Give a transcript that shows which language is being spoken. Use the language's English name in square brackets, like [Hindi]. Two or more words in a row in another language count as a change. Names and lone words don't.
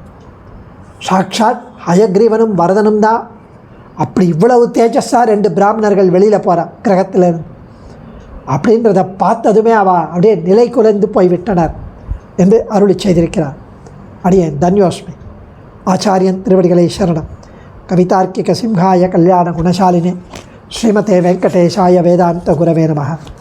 [Tamil] சாட்சாத் ஹயக்ரீவனும் வரதனும் தான். அப்படி இவ்வளவு தேஜஸாக 2 பிராமணர்கள் வெளியில் போகிறான் கிரகத்திலிருந்து அப்படின்றத பார்த்ததுமே அப்படியே நிலை குலைந்து போய்விட்டனர் என்று அருளி செய்திருக்கிறார். அடியேன் தன்யோஸ்மி. ஆச்சாரியன் திருவடிகளை சரணம். [Sanskrit] कवितार्किक सिंहाय कल्याण गुणशालिने श्रीमते वेङ्कटेशाय वेदान्त गुरवे नमः.